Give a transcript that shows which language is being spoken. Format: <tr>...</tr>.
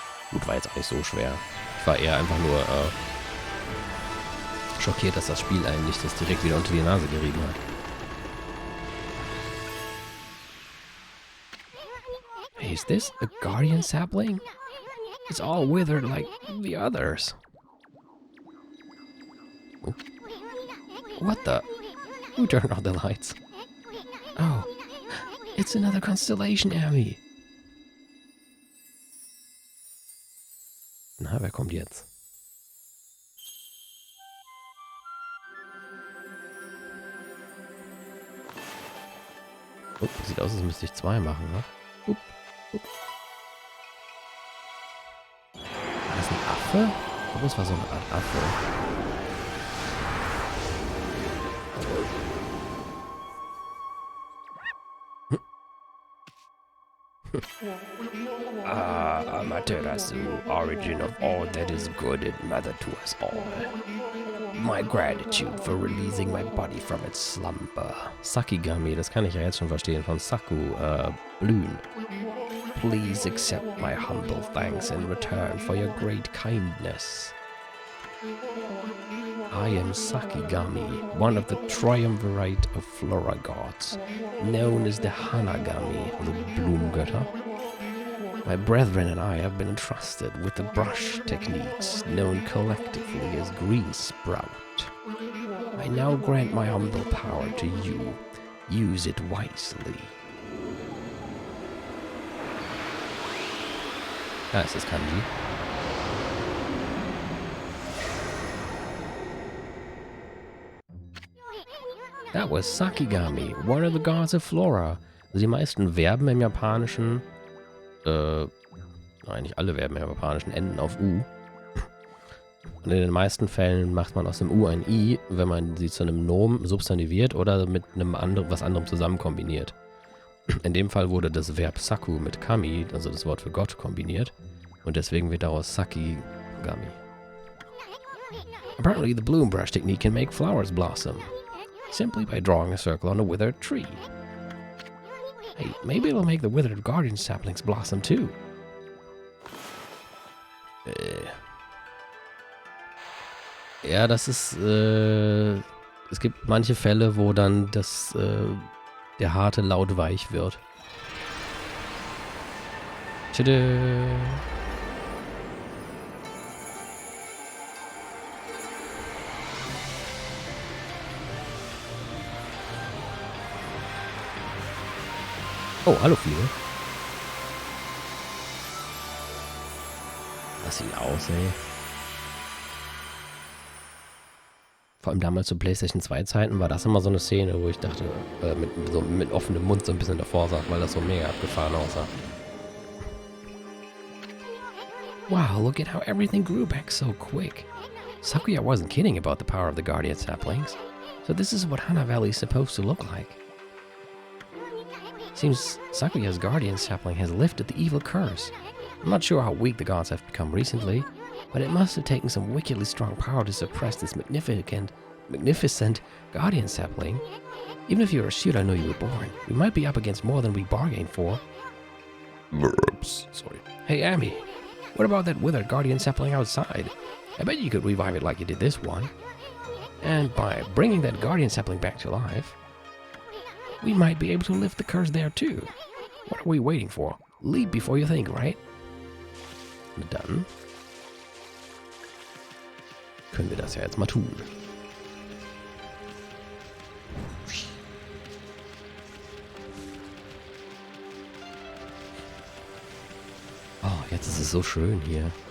<de>Gut, war jetzt auch nicht so schwer. Ich war eher einfach nur schockiert, dass das Spiel eigentlich das direkt wieder unter die Nase gerieben hat.</de> <en>Hey, is this a guardian sapling? It's all withered like the others. Oh. What the? Who turned on the lights? Oh, it's another constellation, Amy.</en> <de>Na, wer kommt jetzt? Oh, sieht aus, als müsste ich 2 machen, ne? War das ein Affe? Ich glaube, es war so eine Art Affe.</de> <en>Amaterasu, origin of all that is good and mother to us all. My gratitude for releasing my body from its slumber.</en> <de>Sakigami, das kann ich ja jetzt schon verstehen, von Saku, blühen.</de> <en>Please accept my humble thanks in return for your great kindness. I am Sakigami, one of the triumvirate of flora gods, known as the Hanagami, the Blumgötter. My brethren and I have been entrusted with the brush techniques known collectively as Green Sprout. I now grant my humble power to you. Use it wisely.</en> <de>Da ist das Kanji.</de> <en>That was Sakigami, one of the gods of Flora.</en> <de>Also die meisten Verben im Japanischen, eigentlich alle Verben im Japanischen enden auf U. Und in den meisten Fällen macht man aus dem U ein I, wenn man sie zu einem Nomen substantiviert oder mit einem anderen, was anderem zusammen kombiniert. In dem Fall wurde das Verb Saku mit Kami, also das Wort für Gott, kombiniert. Und deswegen wird daraus Sakigami.</de> <en>Apparently, the bloom brush technique can make flowers blossom, simply by drawing a circle on a withered tree. Hey, maybe it'll make the withered guardian saplings blossom too.</en> <de>Ja, das ist, es gibt manche Fälle, wo dann der harte Laut weich wird. Tschüss. Oh, hallo viele. Das sieht aus, ey. Vor allem damals zu PlayStation 2 Zeiten war das immer so eine Szene, wo ich dachte, mit offenem Mund so ein bisschen davor saß, weil das so mega abgefahren aussah.</de> <en>Wow, look at how everything grew back so quick. Sakuya wasn't kidding about the power of the guardian saplings. So this is what Hana Valley is supposed to look like. Seems Sakuya's guardian sapling has lifted the evil curse. I'm not sure how weak the gods have become recently, but it must have taken some wickedly strong power to suppress this magnificent guardian sapling. Even if you're a shoot, I know you were born. We might be up against more than we bargained for. Oops, sorry. Hey, Amy, what about that withered guardian sapling outside? I bet you could revive it like you did this one. And by bringing that guardian sapling back to life, we might be able to lift the curse there too. What are we waiting for? Leap before you think, right?</en> <de>Und dann können wir das ja jetzt mal tun. Oh, jetzt ist es so schön hier.</de>